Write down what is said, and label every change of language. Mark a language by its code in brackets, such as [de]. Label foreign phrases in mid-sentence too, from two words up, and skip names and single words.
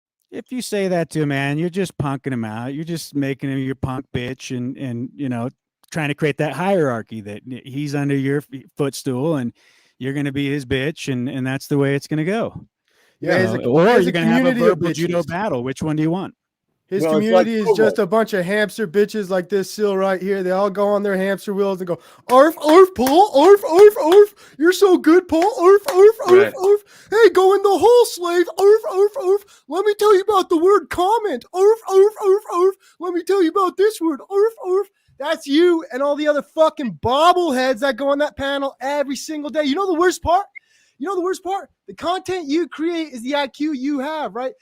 [en] if you say that to a man, you're just punking him out. You're just making him your punk bitch, and trying to create that hierarchy that he's under your footstool and you're going to be his bitch, and that's the way it's going to go. Yeah, or you're going to have a verbal judo battle. Which one do you want? His community is just a bunch of hamster bitches like this Seal right here. They all go on their hamster wheels and go, arf, arf, Paul, arf, arf, arf. You're so good, Paul, arf, arf, arf, arf. Hey, go in the hole, slave, arf, arf, arf. Let me tell you about the word comment, arf, arf, arf, arf. Let me tell you about this word, arf, arf. That's you and all the other fucking bobbleheads that go on that panel every single day. You know the worst part? The content you create is the IQ you have, right?